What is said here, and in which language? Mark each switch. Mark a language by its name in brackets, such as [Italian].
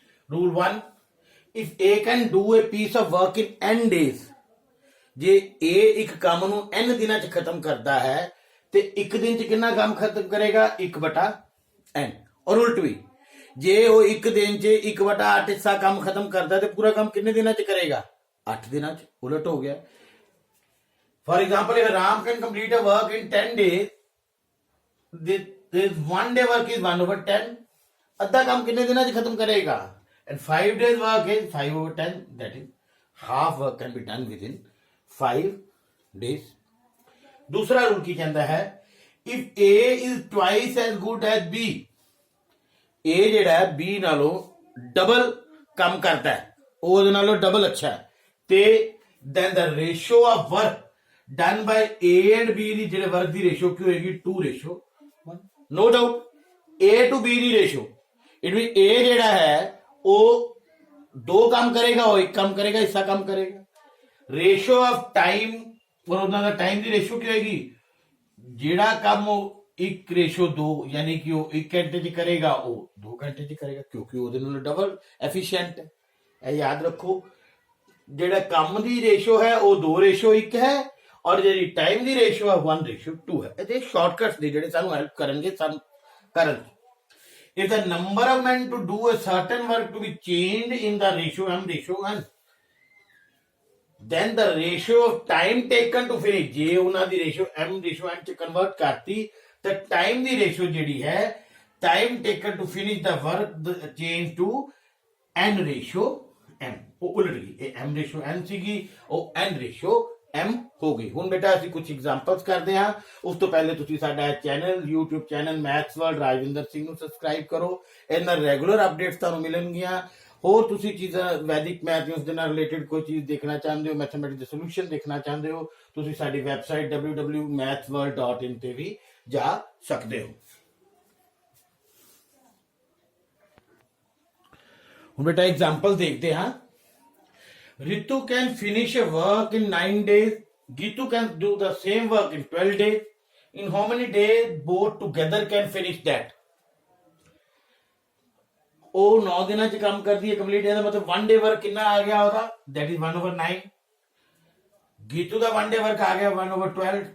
[Punjabi] Rule 1, [English] if A can do a piece of work in n days, [Punjabi] ਜੇ A ਇੱਕ ਕੰਮ ਨੂੰ n ਦਿਨਾਂ 'ਚ ਖਤਮ ਕਰਦਾ ਹੈ ਤੇ ਇੱਕ ਦਿਨ 'ਚ ਕਿੰਨਾ ਕੰਮ ਖਤਮ ਕਰੇਗਾ? 1/n। ਔਰ ਉਲਟ ਵੀ, ਜੇ ਉਹ ਇੱਕ ਦਿਨ 'ਚ 1/8 ਹਿੱਸਾ ਕੰਮ ਖਤਮ ਕਰਦਾ ਤੇ ਪੂਰਾ ਕੰਮ ਕਿੰਨੇ ਦਿਨਾਂ 'ਚ ਕਰੇਗਾ? 8 ਦਿਨਾਂ 'ਚ। ਉਲਟ ਹੋ ਗਿਆ। [English] For example, if Ram can complete a work in 10 days, this one day work is 1/10. [Punjabi] ਅੱਧਾ ਕੰਮ ਕਿੰਨੇ ਦਿਨਾਂ 'ਚ ਖਤਮ ਕਰੇਗਾ? [English] And 5 days work is 5/10. That is, half work can be done within 5 days. [Punjabi] ਦੂਸਰਾ ਰੂਲ ਕੀ ਕਹਿੰਦਾ ਹੈ? [English] If A is twice as good as B, [Punjabi] A ਜਿਹੜਾ ਹੈ B ਨਾਲੋਂ ਡਬਲ ਕੰਮ ਕਰਦਾ ਹੈ, ਉਹਦੇ ਨਾਲੋਂ ਡਬਲ ਅੱਛਾ ਹੈ, ਤੇ [English] then the ratio of work done by A and B [Punjabi] ਦੀ ਜਿਹੜੇ ਵਰਕ ਦੀ ਰੇਸ਼ੋ ਕੀ ਹੋਏਗੀ? 2:1. No doubt, A to B ਦੀ ratio, [English] it mean [Punjabi] A ਜਿਹੜਾ ਹੈ ਉਹ 2 ਕੰਮ ਕਰੇਗਾ, ਉਹ 1 ਕੰਮ ਕਰੇਗਾ, ਹਿੱਸਾ ਕੰਮ ਕਰੇਗਾ। ਰੇਸ਼ੋ ਆਫ ਟਾਈਮ, ਔਰ ਉਹਨਾਂ ਦਾ ਟਾਈਮ ਦੀ ਰੇਸ਼ੋ ਕੀ ਹੋਏਗੀ? ਜਿਹੜਾ ਕੰਮ ਉਹ 1:2 ਯਾਨੀ ਕਿ ਉਹ 1 ਘੰਟੇ 'ਚ ਕਰੇਗਾ, ਉਹ 2 ਘੰਟੇ 'ਚ ਕਰੇਗਾ, ਕਿਉਂਕਿ ਉਹਦੇ ਨਾਲ ਡਬਲ ਐਫੀਸ਼ੀਐਂਟ ਹੈ। ਇਹ ਯਾਦ ਰੱਖੋ। ਜਿਹੜਾ ਕੰਮ ਦੀ ਰੇਸ਼ੋ ਹੈ ਉਹ 2:1 ਹੈ, ਔਰ ਜਿਹੜੀ ਟਾਈਮ ਦੀ ਰੇਸ਼ੋ ਹੈ 1:2 ਹੈ। ਇਹਦੇ ਸ਼ਾਰਟਕਟਸ ਨੇ ਜਿਹੜੇ ਸਾਨੂੰ ਹੈਲਪ ਕਰਨਗੇ ਸਾਨੂੰ ਕਰਨ। [English] If the number of men to do a certain work to be changed in the ratio M:n, then the ratio of time taken to finish, [Punjabi] ਜੇ ਉਹਨਾਂ ਦੀ ਰੇਸ਼ੋ M:n 'ਚ ਕਨਵਰਟ ਕਰਤੀ ਤਾਂ ਟਾਈਮ ਦੀ ਰੇਸ਼ੋ ਜਿਹੜੀ ਹੈ, [English] time taken to finish the work change to N:m, [Punjabi] ਉਹ ਉਲਟ ਗਈ। ਇਹ M:n ਸੀਗੀ, ਉਹ N:m ਹੋ ਗਈ। ਹੁਣ ਬੇਟਾ ਅਸੀਂ ਕੁਝ ਐਗਜ਼ਾਮਪਲਸ ਕਰਦੇ ਹਾਂ। ਉਸ ਤੋਂ ਪਹਿਲੇ ਤੁਸੀਂ ਸਾਡਾ channel, YouTube channel maths world Rajwinder Singh ਨੂੰ ਸਬਸਕ੍ਰਾਈਬ ਕਰੋ। ਇਹਨਾਂ ਰੈਗੂਲਰ ਅਪਡੇਟਸ ਤੁਹਾਨੂੰ ਮਿਲਣਗੀਆਂ। ਹੋਰ ਤੁਸੀਂ ਚੀਜ਼ਾਂ ਵੈਦਿਕ ਮੈਥ ਉਸ ਦੇ ਨਾਲ ਰਿਲੇਟਡ ਕੋਈ ਚੀਜ਼ ਦੇਖਣਾ ਚਾਹੁੰਦੇ ਹੋ, ਮੈਥਮੈਟਿਕਸ ਦੇ ਸੋਲੂਸ਼ਨ ਦੇਖਣਾ ਚਾਹੁੰਦੇ ਹੋ, ਤੁਸੀਂ ਸਾਡੀ ਵੈਬਸਾਈਟ www.mathsworld.in ਤੇ ਵੀ ਜਾ ਸਕਦੇ ਹੋ। ਹੁਣ ਬੇਟਾ ਐਗਜ਼ਾਮਪਲ ਦੇਖਦੇ ਹਾਂ। [English] Ritu can finish a work in 9 days. Gitu can do the same work in 12 days. In how many days both together can finish that? [Punjabi] ਉਹ 9 ਦਿਨਾਂ 'ਚ ਕੰਮ ਕਰਦੀ ਹੈ ਕੰਪਲੀਟ। ਇਹਦਾ ਮਤਲਬ 1 day work ਕਿੰਨਾ ਆ ਗਿਆ ਉਹਦਾ? [English] That is 1/9. [Punjabi] Geetu ਦਾ 1 day work ਆ ਗਿਆ 1/12.